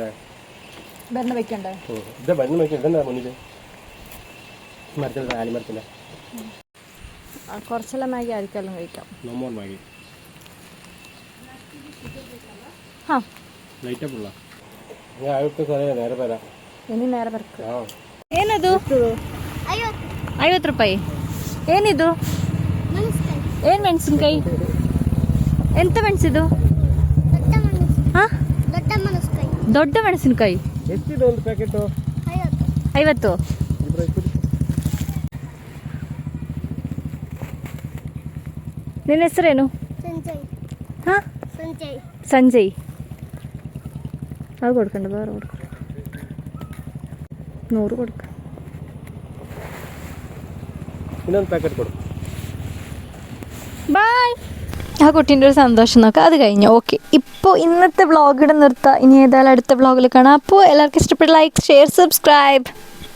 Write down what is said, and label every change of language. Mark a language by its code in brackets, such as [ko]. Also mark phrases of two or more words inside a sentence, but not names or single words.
[ml] ഭരണ വെക്കണ്ടേ? ഇത് ഭരണം വെക്കണ്ട. ഇതെന്താ മുന്നിൽ മരത്തിൻ്റെ ആലിമരത്തിൻ്റെ കുറച്ചെല്ലാം മാഗി ആയിരിക്കും കഴിക്കാം. [en] no more [ml] മാഗി. ആ ലൈറ്റപ്പുള്ള ഞാൻ ആയിട്ട് സാറേ നേരെ വരാം. [kn] ಇನ್ನು ನೇರ ಬರ್ಕ. ಏನದು? 50 ರೂಪಾಯಿ. ಏನಿದು? ಏನು ಮೆಣಸಿನ್ಕಾಯಿ? ಎಂತ ಮೆಣಸಿದು? ಹಾಂ, ದೊಡ್ಡ ಮೆಣಸಿನ್ಕಾಯಿ. ಎಷ್ಟಿದೆ ಒಂದು ಪ್ಯಾಕೆಟು? 50. ನಿನ್ನ ಹೆಸರೇನು? ಹಾಂ, [ml] സഞ്ജയ് അത് കൊടുക്കണ്ട, വേറെ കൊടുക്ക. 100 കൊടുക്ക. [kn] ಇನ್ನೊಂದು ಪ್ಯಾಕೆಟ್ ಕೊಡು. [ml] ബൈ. ആ കുട്ടീൻ്റെ ഒരു സന്തോഷം നോക്കാം. അത് കഴിഞ്ഞു. ഓക്കെ, ഇപ്പോൾ ഇന്നത്തെ വ്ളോഗ് ഇവിടെ നിർത്താം. ഇനി ഏതായാലും അടുത്ത വ്ളോഗിൽ കാണാം. അപ്പോൾ എല്ലാവർക്കും ഇഷ്ടപ്പെട്ട [en] like, share, subscribe.